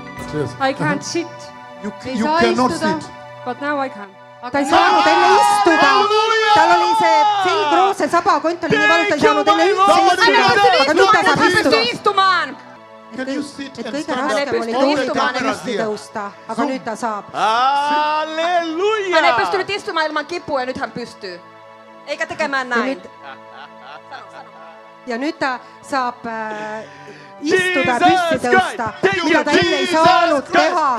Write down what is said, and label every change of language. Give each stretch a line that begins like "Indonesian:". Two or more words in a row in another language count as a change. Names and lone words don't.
English: yes. I can't sit. Ei You
Estonian: saa
English: cannot
Estonian: istuda,
English: sit. but now I can.
Estonian: ta ei saanud enne istuda, tal oli see selgroos, see sabakont oli nii valus, ta ei saanud enne üldse istuda, aga nüüd ta saab istuda.
Finnish: istumaan.
English: Can you sit
Estonian: et
English: and
Estonian: kõige
English: stand
Estonian: raskem
English: up?
Estonian: oli
English: All the
Estonian: tõusta ja
English: cameras
Estonian: püsti
English: here.
Estonian: tõusta, aga nüüd ta saab. Halleluja!
Finnish: Hän ei pystynyt istumaan ilman kipua ja nyt hän pystyy. Eikä tekemään näin.
Estonian: Ja nüüd ta saab istuda ja püsti tõusta, mida ta enne ei saanud teha.